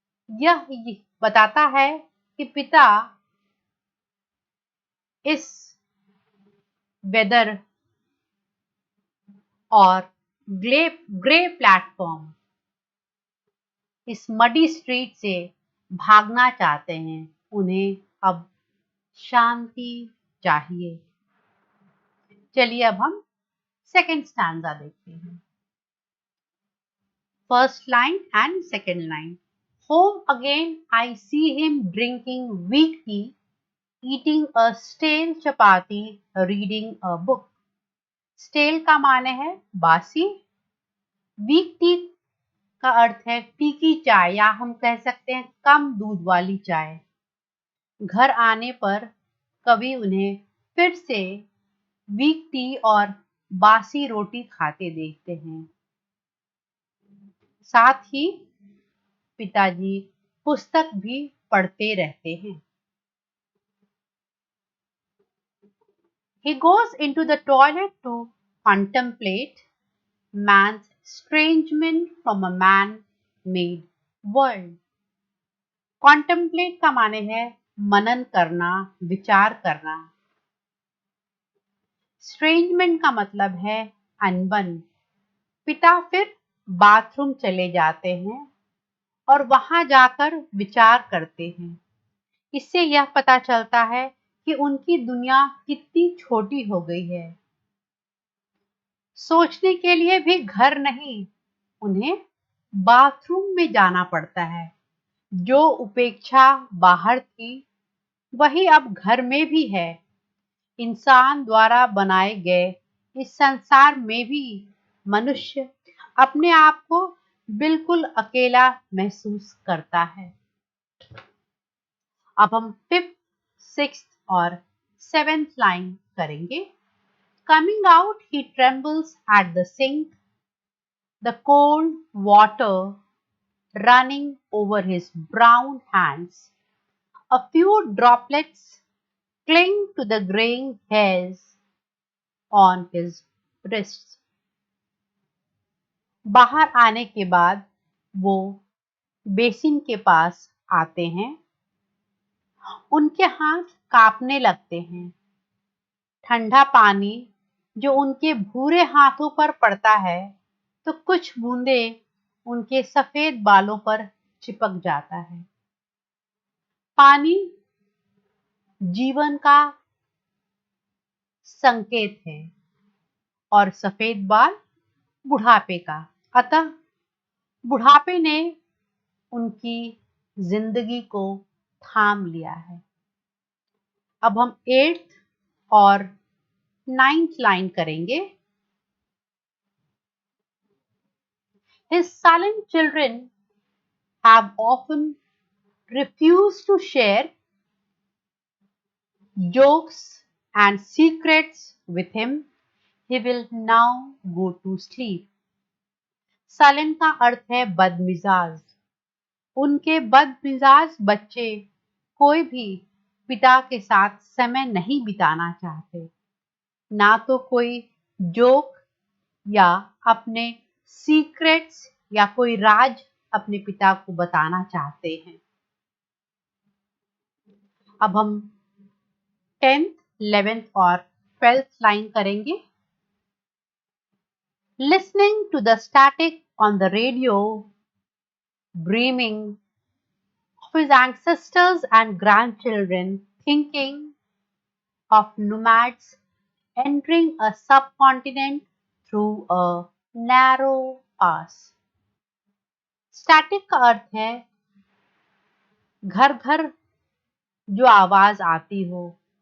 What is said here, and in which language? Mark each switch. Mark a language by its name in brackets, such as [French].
[Hindi] यह बताता है कि पिता इस वेदर और ग्रे प्लेटफॉर्म, इस मडी स्ट्रीट से भागना चाहते हैं। उन्हें अब शांति चाहिए। चलिए अब हम सेकेंड स्टैंजा देखते हैं। First line and second line. [English] Home again I see him drinking weak tea, eating a stale chapati, reading a book. [Hindi] Stele का माने है बासी, वीक टी का अर्थ है फीकी चाय या हम कह सकते हैं कम दूध वाली चाय। घर आने पर कवि उन्हें फिर से वीक टी और बासी रोटी खाते देखते हैं। साथ ही पिताजी पुस्तक भी पढ़ते रहते हैं। [English] He goes into the toilet to contemplate man's estrangement from a man-made world. [Hindi] Contemplate का माने है मनन करना, विचार करना। Estrangement का मतलब है अनबन। पिता फिर बाथरूम चले जाते हैं और वहां जाकर विचार करते हैं। इससे यह पता चलता है कि उनकी दुनिया कितनी छोटी हो गई है। सोचने के लिए भी घर नहीं, उन्हें बाथरूम में जाना पड़ता है। जो उपेक्षा बाहर थी वही अब घर में भी है। इंसान द्वारा बनाए गए इस संसार में भी मनुष्य अपने आप को बिल्कुल अकेला महसूस करता है। अब हम 5th, 6th और 7th लाइन करेंगे। [English] Coming out, he trembles at the sink. The cold water running over his brown hands. A few droplets cling to the graying hairs on his wrists. [Hindi] बाहर आने के बाद वो बेसिन के पास आते हैं। उनके हाथ कांपने लगते हैं। ठंडा पानी जो उनके भूरे हाथों पर पड़ता है तो कुछ बूंदें उनके सफेद बालों पर चिपक जाता है। पानी जीवन का संकेत है और सफेद बाल बुढ़ापे का। अतः बुढ़ापे ने उनकी जिंदगी को थाम लिया है। अब हम 8th और 9th लाइन करेंगे। [English] His silent children have often refused to share jokes and secrets with him. He will now go to sleep. [Hindi] Silent का अर्थ है बदमिजाज। उनके बदमिजाज बच्चे कोई भी पिता के साथ समय नहीं बिताना चाहते, ना तो कोई जोक या अपने सीक्रेट्स या कोई राज अपने पिता को बताना चाहते हैं। अब हम 10th, 11th और 12th लाइन करेंगे। [English] Listening to the static on the radio, dreaming of his ancestors and grandchildren, thinking of nomads entering a subcontinent through a narrow pass. [Hindi] Static का अर्थ है घर घर जो आवाज आती हो।